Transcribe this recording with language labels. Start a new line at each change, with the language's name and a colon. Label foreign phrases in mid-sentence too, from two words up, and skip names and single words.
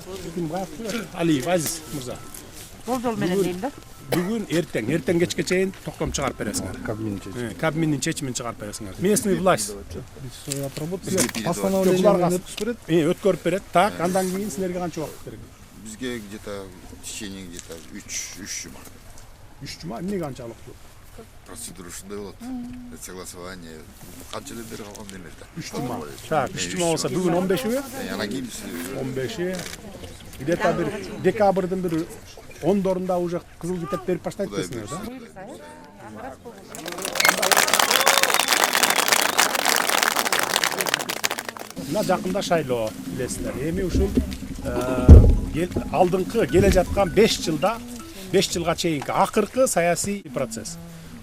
Kyrgyz: Алиев Азиз мырза. Болжол менен дейм да. Бүгүн эртең кечке чейин токтом чыгарып бересиңер. Кабминдин чечимин чыгарып бересиңер.
Russian: Местный власть
Kyrgyz: өткөрүп берет. Так, андан кийин силерге канча убакыт керек?
Russian: Бизге где-то в течение где-то 3 жума.
Kyrgyz: 3 жума эмнеге канчалык? Процедура ушундай болот. Согласование канча эле бери калган элерде. 3 жума. Так, 3 жума болсо бүгүн 15-и? Анан кийин 15-и. Где-то бир декабрдын бир 10-дорунда уже кызыл китеп берип баштайт десиңер да? Мына жакында шайлоо билесиздер. Эми ушул алдыңкы келе жаткан 5 жылга чейинки акыркы саясий процесс.